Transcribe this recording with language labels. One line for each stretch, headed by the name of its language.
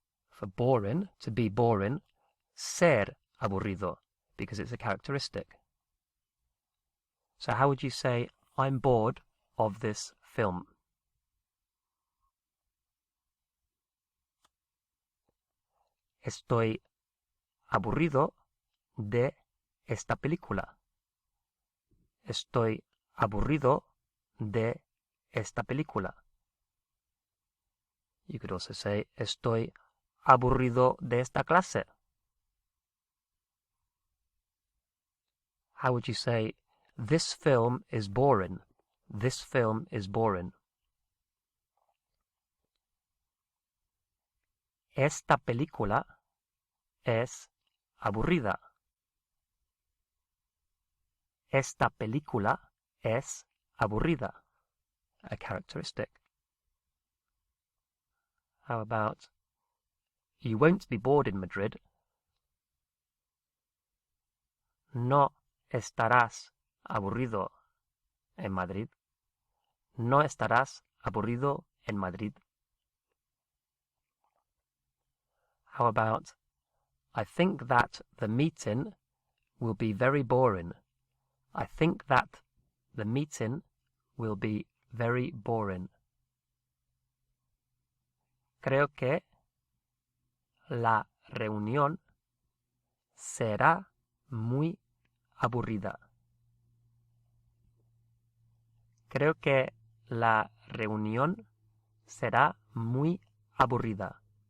English: For boring, to be boring,
Spanish: ser aburrido,
English: because it's a characteristic. So how would you say, I'm bored of this film?
Spanish: Estoy aburrido de esta película. Estoy aburrido de esta película.
English: You could also say,
Spanish: estoy aburrido de esta clase.
English: How would you say, this film is boring? This film is boring.
Spanish: Esta película es aburrida. Esta película es aburrida.
English: A characteristic. How about, you won't be bored in Madrid.
Spanish: No estarás aburrido en Madrid. No estarás aburrido en Madrid.
English: How about, I think that the meeting will be very boring. I think that the meeting will be very boring.
Spanish: Creo que la reunión será muy aburrida. Creo que la reunión será muy aburrida.